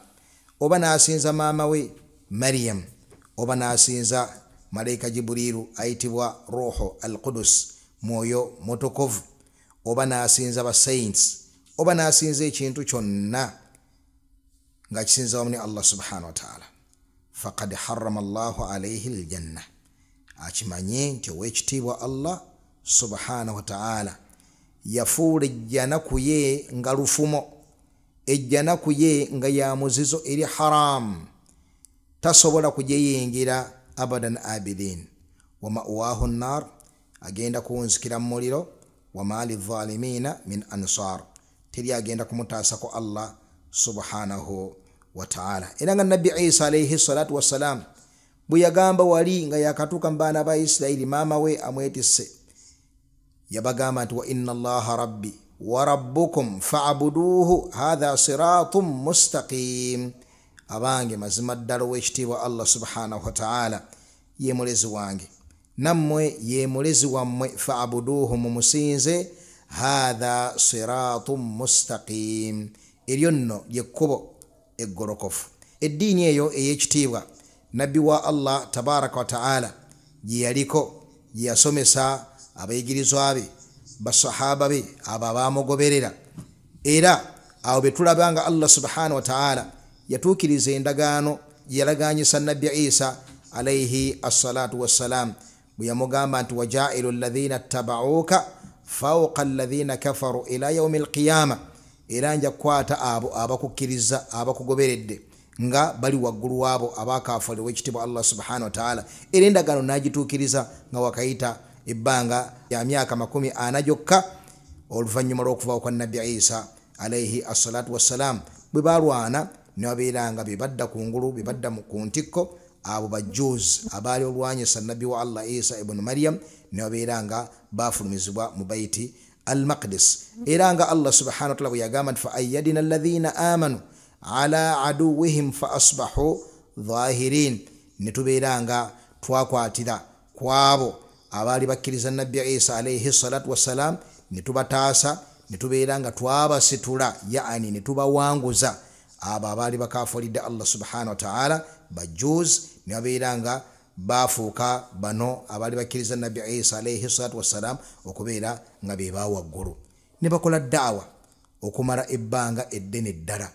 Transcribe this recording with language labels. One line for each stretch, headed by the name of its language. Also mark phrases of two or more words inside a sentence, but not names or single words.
Ganda: Oba n'asinza maama we Maryam oba n'asinza malaika Jibrilu ayitibwa
Arabic: روح القدس
Ganda: mwoyo mutukuvu oba n'asinza ba saints oba n'asinza ekintu kyonna nga kisinza wamu ne
Arabic: الله سبحانه وتعالى فقد حرم الله عليه الجنة
Ganda: akimanye nti ow'ekitiibwa
Arabic: الله سبحانه وتعالى
Ganda: yafuula ejjana ku ye nga lufumo ejjana ku ye nga ya muzizo eri haram tasobola kujeyingira
Arabic: أبدا آبدين ومأواه النار
Ganda: agenda kuwunzikira mu muliro
Arabic: وما للظالمين من أنصار
Ganda: teri agenda kumutaasa ko
Arabic: الله سبحانه وتعالى.
Ganda: Era nga Nabbi Isa
Arabic: عليه الصلاة والسلام
Ganda: bwe yagamba wali nga yakatuuka mu baana ba Isirayiri maama we amwetisse yabagamba nti
Arabic: وإن الله ربي وربكم فاعبدوه هذا صراط مستقيم.
Ganda: Abange mazima ddala ow'ekitiibwa
Arabic: الله سبحانه وتعالى
Ganda: ye mulezi wange nammwe ye mulezi wammwe fa'buduhu mumusinze
Arabic: هذا صراط مستقيم
Ganda: eryo nno lyekkubo eggolokofu. Eddiini eyo ey'ekitiibwa nabbi wa
Arabic: الله تبارك وتعالى
Ganda: gye yaliko gye yasomesa abayigirizwa be basahaba be abo abaamugoberera, era awo be tulabanga
Arabic: الله سبحانه وتعالى
Ganda: yatuukiriza endagaano gye yalagaanyisa nabbi Isa
Arabic: عليه الصلاة والسلام
Ganda: bwe yamugamba nti
Arabic: وجاعل الذين اتبعوك فوق الذين كفروا إلى يوم القيامة,
Ganda: era nja kukwata abo abakukkiriza abakugoberedde nga bali waggulu waabo abakafali w'ekitiibwa
Arabic: الله سبحانه وتعالى.
Ganda: Era endagaano n'agituukiriza nga wakayita ebbanga ya myaka 40 gyokka oluvannyuma lw'okuvaawo kwa nabbi Isa
Arabic: عليه الصلاة والسلام
Ganda: bwe balwana ne babeeranga be badda ku ngulu be badda ku ntikko abo bajjuuz abaali olwanyisa nabbi wa Allah Isa ibn Maryam ne babeeranga bafulumizibwa mu baiti al-Maqdis.
Arabic: Era nga الله سبحانه وتعالى
Ganda: bwe yagamba nti
Arabic: فأيدنا الذين آمنوا على عدوهم ف أصبحوا ظاهرين,
Ganda: ne tubeeranga twakwatira kwabo abaali bakkiriza nabbi Isa
Arabic: عليه الصلاة والسلام
Ganda: ne tubataasa ne tubeeranga twabasitula, yaani ne tubawanguza abo abaali bakafulidde
Arabic: الله سبحانه وتعالى
Ganda: bajjuuz ne babeeranga bafuuka bano abaali bakkiriza nabbi Isa
Arabic: عليه الصلاة والسلام
Ganda: okubeera nga be bawaggulu, ne bakola da'wa okumala ebbanga eddene ddala.